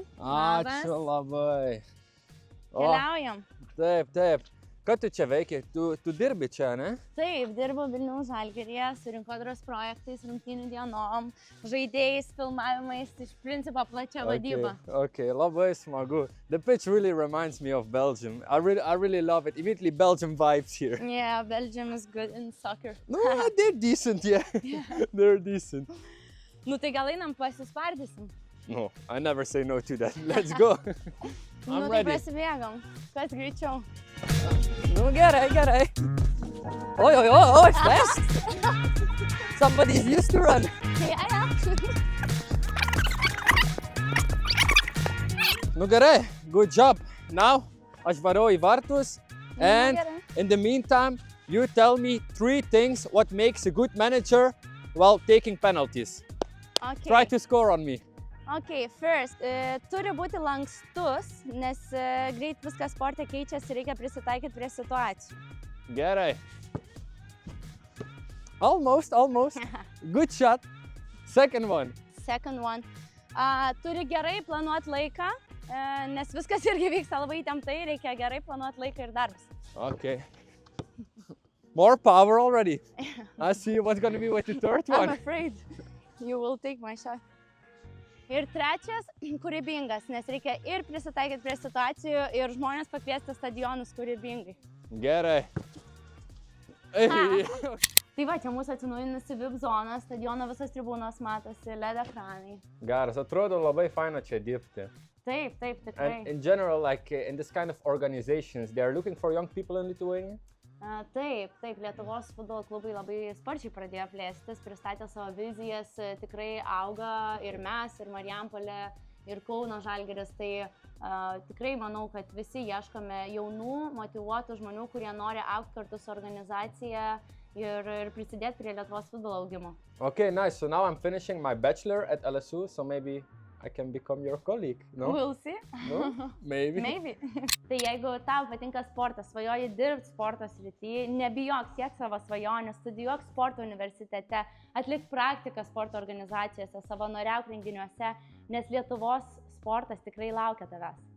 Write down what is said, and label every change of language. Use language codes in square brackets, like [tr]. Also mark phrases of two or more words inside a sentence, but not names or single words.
[lt] Ačiū labai. Keliaujam. Taip. Ką tu čia veiki? Tu dirbi čia, ne? Taip, dirbu Vilniaus Žalgiryje su rinkodaros projektais, rungtynių dienom, žaidėjais, filmavimais, iš principo plačia vadyba. Okay, labai smagu. [en] The pitch really reminds me of Belgium. I really love it. Immediately Belgium vibes here. Yeah, Belgium is good in soccer. No, they're decent, yeah. They're decent. [lt] Nu tai gal einam pasispardysim? [en] No, I never say no to that. Let's go. I'm ready. [lt] Tai prasibėgam. Kas greičiau? Nu gerai. Oi, [en] fast. Somebody's used to run. [lt] Ja. Nu gerai, [en] good job. Now, [lt] aš varau į vartus. [en] And in the meantime, you tell me 3 things what makes a good manager while taking penalties. Okay. Try to score on me. Okay, first, [lt] turi būti lankstus, nes greit viskas sporte keičiasi, reikia prisitaikyti prie situacijų. Gerai. [en] Almost. Good shot. Second one. [lt] Turi gerai planuoti laiką, nes viskas irgi vyksta labai įtemptai, reikia gerai planuoti laiką ir darbus. [en] Okay. More power already. I see what's going to be with the third one. I'm afraid you will take my shot. [lt] Ir trečias, kūrybingas, nes reikia ir prisitaikyti prie situacijų, ir žmonės pakviesti stadionus kūrybingai. Gerai. Tai va, čia mūsų atsinaujinusi VIP zona, stadiono visas tribūnos matosi, LED ekranai. Geras, atrodo labai faina čia dirbti. Taip, tikrai. [en] And in general, like in this kind of organizations, they are looking for young people in Lithuania? [lt] Taip, Lietuvos futbolo klubai labai sparčiai pradėjo plėstis, pristatė savo vizijas, tikrai auga ir mes, ir Marijampolė, ir Kauno Žalgiris, tai tikrai manau, kad visi ieškome jaunų, motyvuotų žmonių, kurie nori augti kartu su organizacija ir prisidėti prie Lietuvos futbolo augimo. [en] Okay, nice. So now I'm finishing my bachelor at LSU, so maybe I can become your colleague, no? We'll see. No? Maybe. [lt] Tai jeigu tau patinka sportas, svajoji dirbti sporto srityje, nebijok, siek savo svajonių, studijuok sporto universitete, atlik praktiką sporto organizacijose, savanoriauk renginiuose, nes Lietuvos sportas tikrai laukia tavęs.